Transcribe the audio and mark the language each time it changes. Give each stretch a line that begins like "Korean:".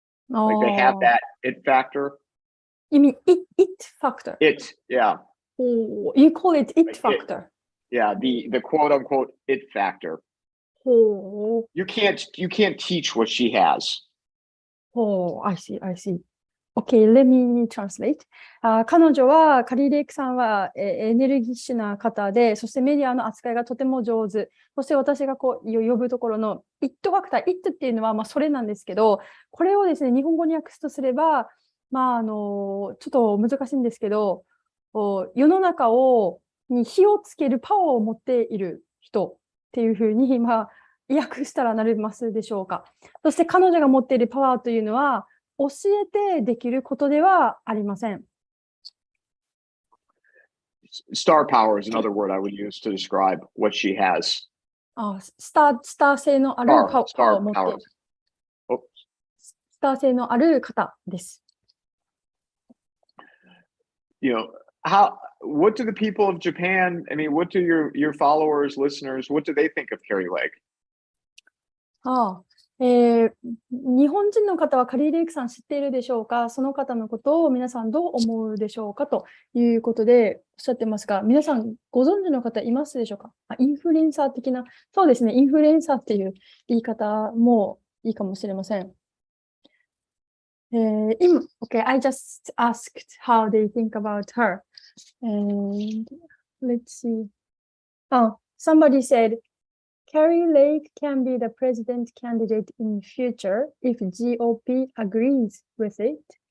English: Like they have that it factor. You mean it factor? It, yeah. Oh, you call it it factor? Yeah, the quote unquote it factor. Oh. You can't teach what she has. Oh, I see. Okay, let me translate.
Japanese: 彼女は、カリー・レイクさんはエネルギッシュな方で、そしてメディアの扱いがとても上手。そして私が呼ぶところの IT ファクター、IT っていうのはそれなんですけど、これをですね、日本語に訳すとすれば、ちょっと難しいんですけど、世の中に火をつけるパワーを持っている人っていうふうに、訳したらなりますでしょうか。そして彼女が持っているパワーというのは、教えてできることではありません。
English: Star power is another word I would use to describe what she has.
Japanese: スター性のあるパワーを持っている。スター性のある方です。
English: What do the people of Japan, what do your followers, listeners, what do they think of Carrie Lake?
Japanese: 日本人の方はカリー・レイクさん知っているでしょうか？その方のことを皆さんどう思うでしょうかということでおっしゃってますが、皆さんご存知の方いますでしょうか？インフルエンサー的な、そうですね、インフルエンサーっていう言い方もいいかもしれません。
English: Okay, I just asked how they think about her. And let's see. Oh, somebody said, Carrie Lake can be the president candidate in future if GOP agrees with it.